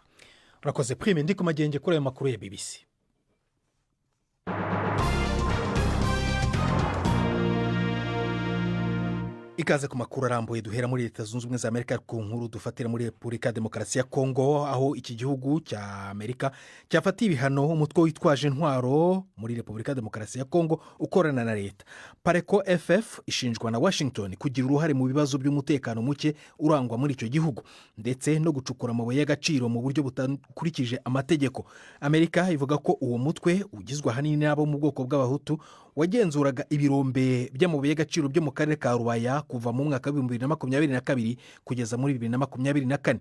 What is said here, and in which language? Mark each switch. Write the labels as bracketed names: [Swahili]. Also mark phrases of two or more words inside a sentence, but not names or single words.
[Kinyarwanda] urakoze Prime, ndi ku magenge kuri ayo makuru ya BBC. Ikaze ku makuru arambuye duhera muri Leta Zunze Ubumwe za Amerika ku nkuru dufatira muri Repubulika Demokarasi ya Kongo, aho iki gihugu cya Amerika cyafatiye ibihano umutwe witwaje intwaro muri Repubulika Demokarasi ya Kongo ukorana na leta. Pareko FF ishinjwa na Washington kugira uruhare mu bibazo by'umutekano muke urangwa muri icyo gihugu ndetse no gucukura amabuye y'agaciro mu buryo butakurikije amategeko. Amerika ivuga ko uwo mutwe ugizwe ahanini n'abo mu bwoko bw'abahutu wagenzuraga ibirombe by'amabuye y'agaciro byo mu karere ka Rubaya kuva mu mwaka wa 2022 kugeza muri 2024.